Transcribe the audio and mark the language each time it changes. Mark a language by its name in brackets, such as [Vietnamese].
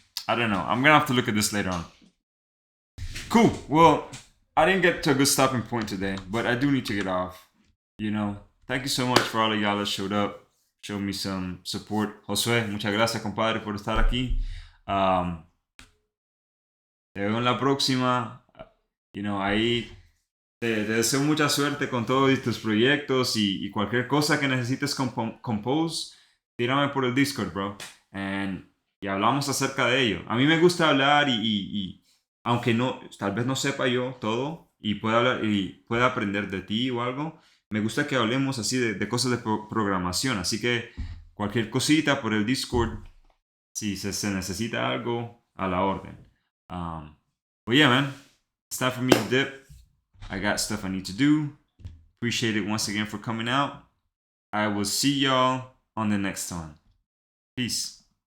[English] I don't know. I'm gonna have to look at this later on. Cool. Well, I didn't get to a good stopping point today, but I do need to get off. You know, thank you so much for all of y'all that showed up, showed me some support. [Spanish] Josué, muchas gracias, compadre, por estar aquí. Te veo en la próxima. [English] You know, [Spanish] ahí te deseo mucha suerte con todos tus proyectos y cualquier cosa que necesites compose, tírame por el Discord, bro. Y hablamos acerca de ello. A mí me gusta hablar y aunque no, tal vez no sepa yo todo y pueda hablar y pueda aprender de ti o algo, me gusta que hablemos así de cosas de programación. Así que cualquier cosita por el Discord, si se necesita algo, a la orden. [English] But yeah, man, it's time for me to dip. I got stuff I need to do. Appreciate it once again for coming out. I will see y'all on the next one. Peace.